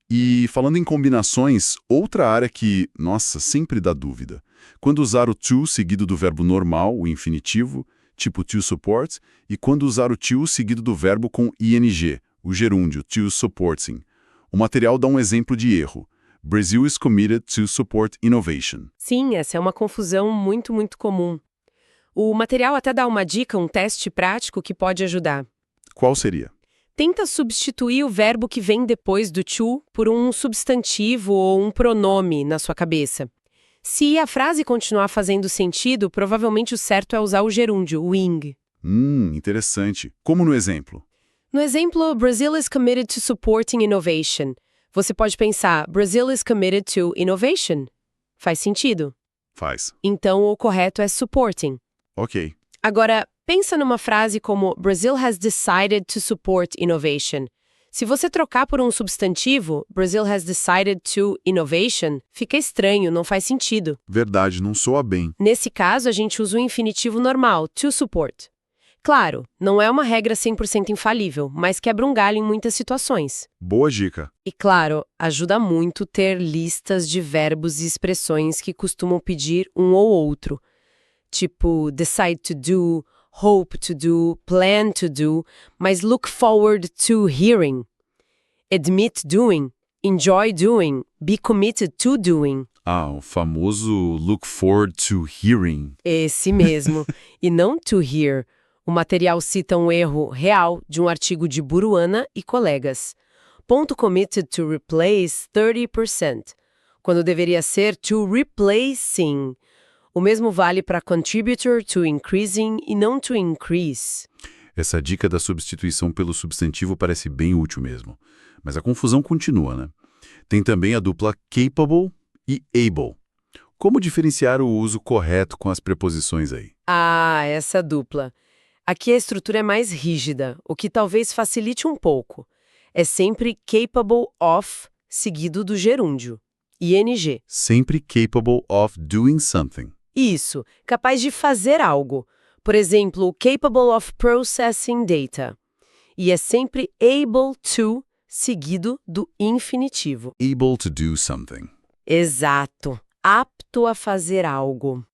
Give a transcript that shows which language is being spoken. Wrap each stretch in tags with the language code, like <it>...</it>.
<pt>E, falando em combinações, outra área que, nossa, sempre dá dúvida. Quando usar o to seguido do verbo normal, o infinitivo, tipo to support, e quando usar o to seguido do verbo com ing, o gerúndio, to supporting. O material dá um exemplo de erro.</pt> <en>Brazil is committed to support innovation.</en> <pt>Sim, essa é uma confusão muito, muito comum. O material até dá uma dica, um teste prático que pode ajudar. Qual seria? Tenta substituir o verbo que vem depois do to por um substantivo ou um pronome na sua cabeça. Se a frase continuar fazendo sentido, provavelmente o certo é usar o gerúndio, o ing. Interessante. Como no exemplo? No exemplo,</pt> <en>Brazil is committed to supporting innovation.</en> <pt>Você pode pensar,</pt> <en>Brazil is committed to innovation.</en> <pt>Faz sentido. Faz. Então, o correto é supporting. Ok. Agora, pensa numa frase como</pt> <en>Brazil has decided to support innovation.</en> <pt>Se você trocar por um substantivo,</pt> <en>Brazil has decided to innovation,</en> <pt>fica estranho, não faz sentido. Verdade, não soa bem. Nesse caso, a gente usa o infinitivo normal, to support. Claro, não é uma regra 100% infalível, mas quebra um galho em muitas situações. Boa dica. E claro, ajuda muito ter listas de verbos e expressões que costumam pedir um ou outro.</pt> <en>Tipo, decide to do, hope to do, plan to do, mas look forward to hearing. Admit doing, enjoy doing, be committed to doing.</en> <pt>Ah, o famoso</pt> <en>look forward to hearing.</en> <pt>Esse mesmo. E não to hear. O material cita um erro real de um artigo de Buruana e colegas.</pt> <en>Ponto committed to replace 30%,</en> <pt>quando deveria ser</pt> <en>to replacing.</en> <pt>O mesmo vale para</pt> <en>contributor to increasing</en> <pt>e não</pt> <en>to increase.</en> <pt>Essa dica da substituição pelo substantivo parece bem útil mesmo. Mas a confusão continua, né? Tem também a dupla capable e able. Como diferenciar o uso correto com as preposições aí? Ah, essa dupla. Aqui a estrutura é mais rígida, o que talvez facilite um pouco. É sempre capable of, seguido do gerúndio.</pt> <en>ING. Sempre capable of doing something.</en> <pt>Isso, capaz de fazer algo. Por exemplo,</pt> <en>capable of processing data.</en> <pt>E é sempre able to, seguido do infinitivo.</pt> <en>Able to do something.</en> <pt>Exato. Apto a fazer algo.</pt>